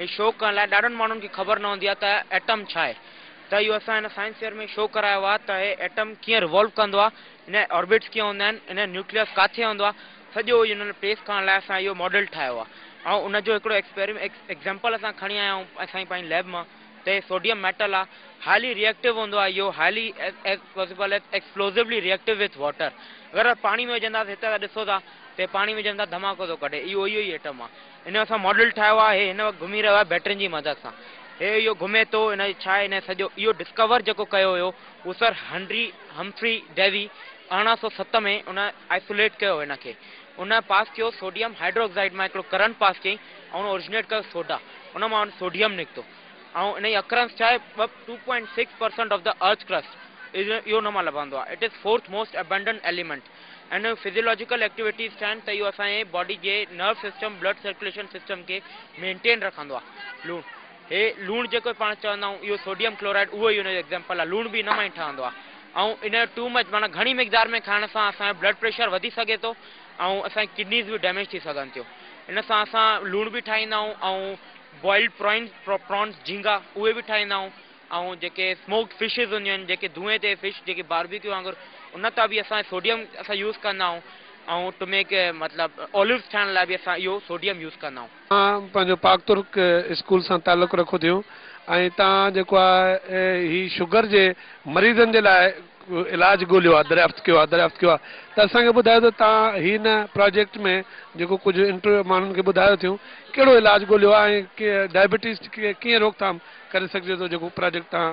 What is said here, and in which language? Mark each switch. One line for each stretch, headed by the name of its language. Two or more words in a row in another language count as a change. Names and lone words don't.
Sindhi: शो करण लाइ ॾाढनि माण्हुनि खे ख़बर न हूंदी आहे त एटम छा आहे, त इहो असां हिन
English: science fair
Sindhi: में शो करायो आहे त हे एटम कीअं रिवॉल्व कंदो आहे, हिन ऑर्बिट्स कीअं हूंदा आहिनि, हिन न्यूक्लियस किथे हूंदो आहे, सॼो हिन पेश करण लाइ असां इहो मॉडल ठाहियो आहे। ऐं उनजो हिकिड़ो एग्ज़ाम्पल असां खणी आया आहियूं असांजी पंहिंजी लैब मां।
English: त sodium metal आहे, highly reactive
Sindhi: हूंदो आहे, इहो
English: highly possible explosively reactive with water.
Sindhi: अगरि पाणी में विझंदासीं, हिते ॾिसो था त पाणी विझंदा धमाको थो कढे, इहो ई एटम आहे। हिन जो असां मॉडल ठाहियो आहे, हिन घुमी रहियो आहे बैटरियुनि जी मदद सां। इहो घुमे थो, हिन छा आहे, हिन सॼो इहो डिस्कवर जेको कयो हुयो उहो सर हम्फ्री डेवी 1807 में उन आइसोलेट कयो हिनखे। उन पास कयो
English: sodium hydroxide
Sindhi: मां हिकिड़ो
English: current pass
Sindhi: कयईं ऐं उन ओरिजिनेट कयो सोडा, उन मां सोडियम निकितो। ऐं इन जी अकरेंस छा आहे 2.6%
English: of the earth crust,
Sindhi: इहो हुन मां लभंदो आहे।
English: it is fourth most abundant element. and physiological activities
Sindhi: छा आहिनि त इहो असांजे बॉडी जे
English: nerve system, blood circulation system
Sindhi: खे मेंटेन रखंदो आहे। लूणु, हे लूणु जेको पाण चवंदा आहियूं, इहो
English: sodium chloride
Sindhi: उहो ई हुनजो एग्ज़ाम्पल आहे। लूणु बि हिन मां ई ठहंदो आहे। ऐं इन
English: too much
Sindhi: माना घणी मिक़दार में खाइण सां असांजो
English: blood pressure
Sindhi: वधी सघे थो ऐं असांजी किडनीज़ बि डैमेज थी सघनि थियूं। इन सां असां लूणु बि ठाहींदा आहियूं ऐं
English: boiled prawns
Sindhi: झींगा उहे बि ठाहींदा आहियूं। ऐं जेके
English: smoked fishes
Sindhi: हूंदियूं आहिनि, जेके धुएं ते फिश जेके बारबेक्यू वांगुरु, उन तां बि असां सोडियम असां यूज़ कंदा आहियूं। ऐं
English: to make
Sindhi: मतिलबु ऑलिव्स ठाहिण लाइ बि असां इहो
English: sodium use
Sindhi: कंदा आहियूं। तव्हां पंहिंजो पाक तुर्क स्कूल सां तालुक़ु रखो थियो ऐं तव्हां जेको आहे हीउ शुगर जे मरीज़नि जे लाइ इलाज ॻोल्हियो आहे, दरियाफ़्त कयो आहे, त असांखे ॿुधायो त तव्हां हिन प्रोजेक्ट में जेको कुझु इंटरव्यू माण्हुनि खे ॿुधायो थियूं, कहिड़ो इलाज ॻोल्हियो आहे ऐं डायबिटीज़ कीअं रोकथाम करे सघिजे थो जेको प्रोजेक्ट तव्हां?